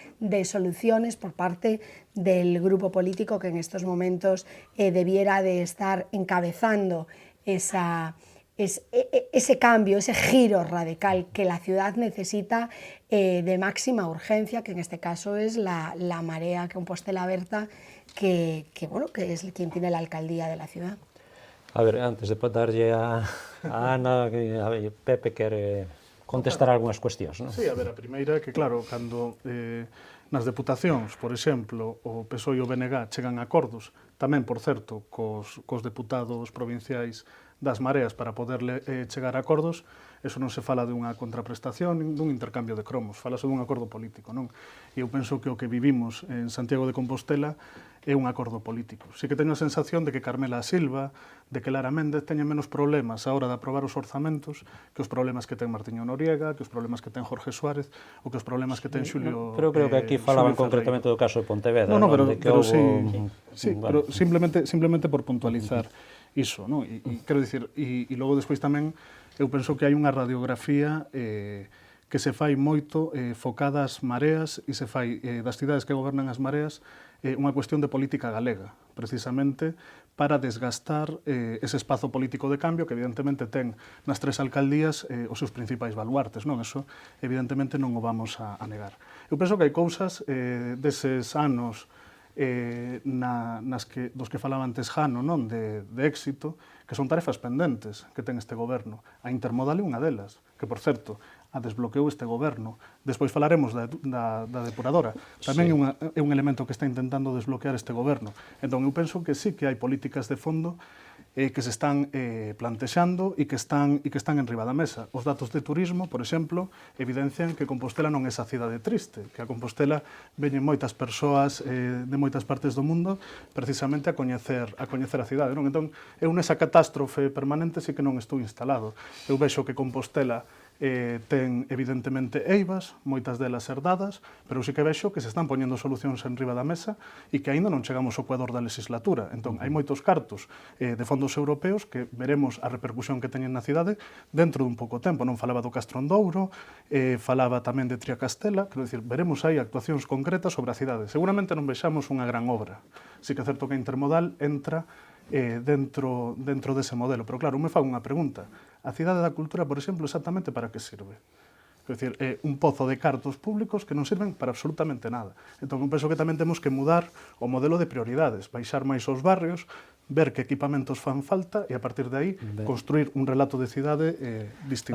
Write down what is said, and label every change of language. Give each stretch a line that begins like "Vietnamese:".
Spanish: de soluciones por parte del grupo político que en estos momentos debiera de estar encabezando ese cambio, ese giro radical que la ciudad necesita de máxima urgencia, que en este caso es la Marea Compostela Berta, que es quien tiene la alcaldía de la ciudad.
Galician: A ver, antes de darlle a Ana, Pepe quere contestar algunhas cuestións, non? Sí, a ver, a primeira é que, claro, cando nas deputacións, por exemplo, o PSOE e o BNG chegan a acordos, tamén, por certo, cos deputados provinciais das Mareas para poder chegar a acordos, eso non se fala dunha contraprestación, nin dun intercambio de cromos, falase dun acordo político, non? E eu penso que o que vivimos en Santiago de Compostela é un acordo político. Si que teño a sensación de que Carmela Silva, de que Lara Méndez teñen menos problemas a hora de aprobar os orzamentos que os problemas que ten Martiño Noriega, que os problemas que ten Jorge Suárez, ou que os problemas que ten Xulio Pero creo que aquí falaban concretamente do caso de Pontevedra, non? Pero Sí, pero simplemente por puntualizar iso, non? E quero dicir, e logo despois tamén eu penso que hai unha radiografía que se fai moito focada ás mareas e se fai das cidades que gobernan as mareas unha cuestión de política galega, precisamente para desgastar ese espazo político de cambio que evidentemente ten nas tres alcaldías os seus principais baluartes, non? Eso evidentemente non o vamos a negar. Eu penso que hai cousas deses anos dos que falaba antes Jano, non? De éxito, que son tarefas pendentes que ten este goberno. A intermodal é unha delas, que, por certo, a desbloqueou este goberno. Despois falaremos da depuradora. Tamén é un elemento que está intentando desbloquear este goberno. Entón, eu penso que sí que hai políticas de fondo que se están plantexando e que están en riba da mesa. Os datos de turismo, por exemplo, evidencian que Compostela non é esa cidade triste, que a Compostela veñen moitas persoas de moitas partes do mundo precisamente a coñecer a cidade, non? Entón, eu nesa catástrofe permanente sí que non estou instalado. Eu vexo que Compostela ten evidentemente eivas, moitas delas herdadas, pero sí que vexo que se están poñendo solucións en riba da mesa e que aínda non chegamos ao ecuador da legislatura. Entón, hai moitos cartos de fondos europeos que veremos a repercusión que teñen na cidade dentro dun pouco tempo. Non falaba do Castrondouro, falaba tamén de Triacastela, quero dicir, veremos aí actuacións concretas sobre a cidade. Seguramente non vexamos unha gran obra. Sí que é certo que a intermodal entra dentro dese modelo. Pero claro, me fago unha pregunta. A Cidade da Cultura, por exemplo, exactamente para que sirve? Quer dizer, é un pozo de cartos públicos que non sirven para absolutamente nada. Entón, eu penso que tamén temos que mudar o modelo de prioridades, baixar máis aos barrios, ver que equipamentos fan falta e a partir de aí construir un relato de cidade distinto.